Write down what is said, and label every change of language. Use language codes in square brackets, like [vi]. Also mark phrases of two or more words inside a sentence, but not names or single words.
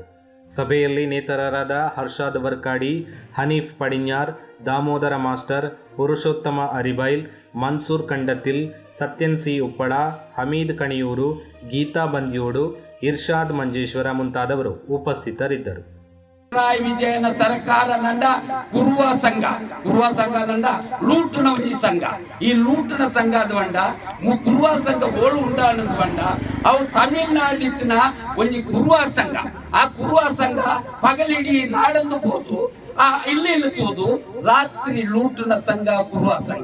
[kn] ಸಭೆಯಲ್ಲಿ ನೇತಾರರಾದ ಹರ್ಷಾದ್ ವರ್ಕಾಡಿ, ಹನೀಫ್ ಪಡಿഞ്ഞാർ, ದಾಮೋದರ ಮಾಸ್ಟರ್, ಪುರುಷೋತ್ತಮ ಅರಿಬೈಲ್, ಮನ್ಸೂರ್ ಕಂಡತಿಲ್, ಸತ್ಯನ್ ಸಿ ಉಪ್ಪಳ, ಹಮೀದ್ ಕಣಿಯೂರು, ಗೀತಾ ಬಂದ್ಯೋಡು, ಇರ್ಷಾದ್ ಮಂಜೇಶ್ವರ ಮುಂತಾದವರು ಉಪಸ್ಥಿತರಿದ್ದರು. [tcy] ಪಿಣರಾಯಿ ವಿಜಯನ ಸರ್ಕಾರ ನಂಡ ಕುರುವ ಸಂಘ ನಂಡ ಲೂಟನ ಒಂಜಿ ಸಂಘ. ಈ ಲೂಟನ ಸಂಘದ ಬಂಡ ಕುರುವ ಸಂಘ ಓಳು ಉಂಡಾನದ ಬಂಡ ಅವು ತಮಿಳ್ನಾಡಿನ ಒಂಜಿ ಕುರುವ ಸಂಘ. ಆ ಕುರುವ ಸಂಘ ಪಗಲಿಡೀ ನಾಡನ್ನು ಹೋದು ಇಲ್ಲಿ ತೋದು ರಾತ್ರಿ ಲೂಟನ ಸಂಘ ಕುರುವ ಸಂಘ.